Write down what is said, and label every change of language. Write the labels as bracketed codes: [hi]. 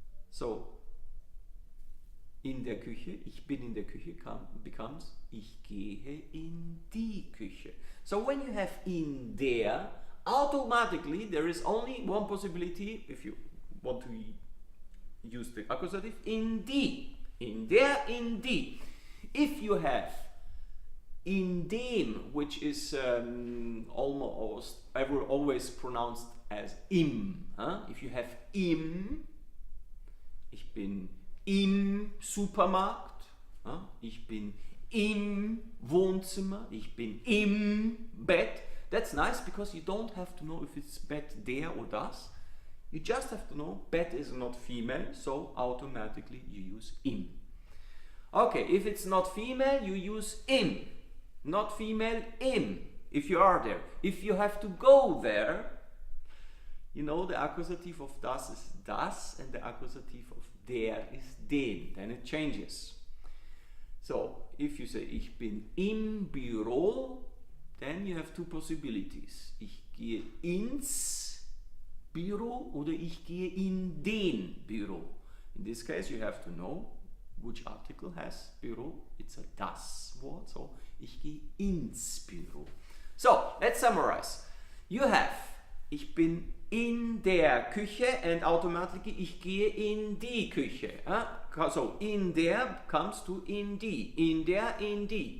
[de] So, in der Küche, ich bin in der Küche [en] becomes [de] ich gehe in die Küche. [en] So when you have in der, automatically there is only one possibility if you want to use the accusative, in die. [de] In der, in die. [en] If you have in dem, which is almost always pronounced as im. If you have [de] im, ich bin im Supermarkt, ich bin im Wohnzimmer, ich bin im Bett. [en] That's nice because you don't have to know if it's Bett der or das. You just have to know Bett is not female, so automatically you use im. Okay, if it's not female, you use im. Not female, im. If you are there. If you have to go there, you know the accusative of das is das and the accusative of der is den. Then it changes. So, if you say [de] ich bin im Büro, [en] then you have 2 possibilities. [de] Ich gehe ins Büro oder ich gehe in den Büro. [en] In this case, you have to know which article has Büro. It's a das word, so [de] ich gehe ins Büro. [en] So, let's summarize. You have, [de] ich bin in der Küche [en] and automatically [de] ich gehe in die Küche. So, in der [en] comes to [de] in die. In der, in die.